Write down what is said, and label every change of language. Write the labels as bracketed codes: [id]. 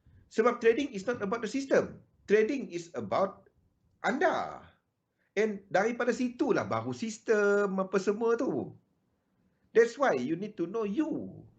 [ms] Sebab [en] trading is not about the system. Trading is about [ms] anda. And daripada situlah baru sistem apa semua tu. [en] That's why you need to know you.